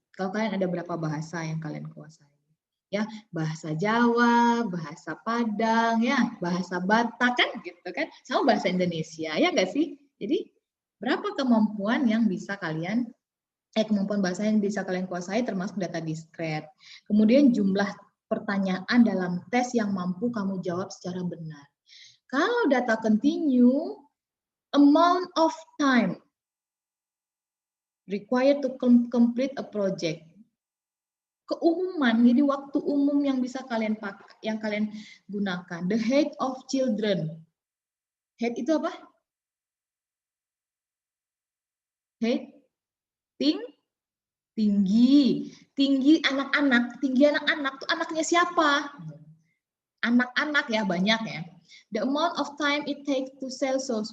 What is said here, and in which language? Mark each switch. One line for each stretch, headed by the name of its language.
Indonesian: Kalau kalian ada berapa bahasa yang kalian kuasai? Ya, bahasa Jawa, bahasa Padang, ya, bahasa Batak kan gitu kan, sama bahasa Indonesia, ya enggak sih? Jadi berapa kemampuan yang bisa kalian kemampuan bahasa yang bisa kalian kuasai termasuk data diskret. Kemudian jumlah pertanyaan dalam tes yang mampu kamu jawab secara benar. Kalau
English: data continue, amount of time required to complete a project.
Indonesian: Keumuman, jadi waktu umum yang bisa kalian pakai, yang kalian gunakan.
English: The height of children. Height
Indonesian: itu apa? Height, tinggi. Tinggi anak-anak. Tinggi anak-anak tuh anaknya siapa? Anak-anak ya, banyak ya.
English: The amount of time it takes to sell shoes.